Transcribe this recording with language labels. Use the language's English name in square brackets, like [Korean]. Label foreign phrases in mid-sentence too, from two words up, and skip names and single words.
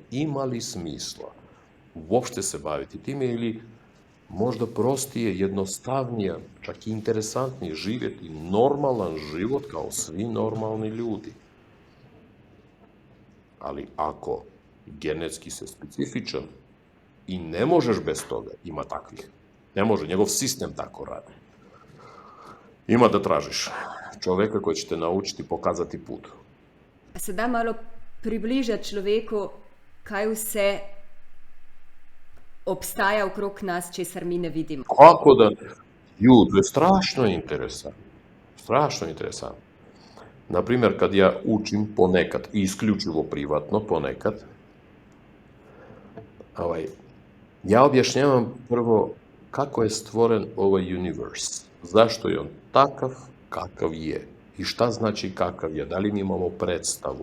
[Serbian] Ima li smisla uopšte se baviti time ili možda prostije, jednostavnije, čak i interesantnije živjeti normalan život kao svi normalni ljudi. Ali ako genetski se specifičan i ne možeš bez toga, ima takvih. Ne može, njegov sistem tako radi. Ima da tražiš čoveka koji će te naučiti, pokazati put. [Slovenian] Se da malo približati človeku, kaj vse obstaja okrog nas, česar mi ne vidimo? [Serbian] Kako da? To je strašno interesantno. Strašno interesantno. Naprimjer, kad ja učim ponekad, i isključivo privatno ponekad, Ja objašnjavam prvo kako je stvoren ovaj universe, zašto je on takav kakav je i šta znači kakav je, da li mi imamo predstavu.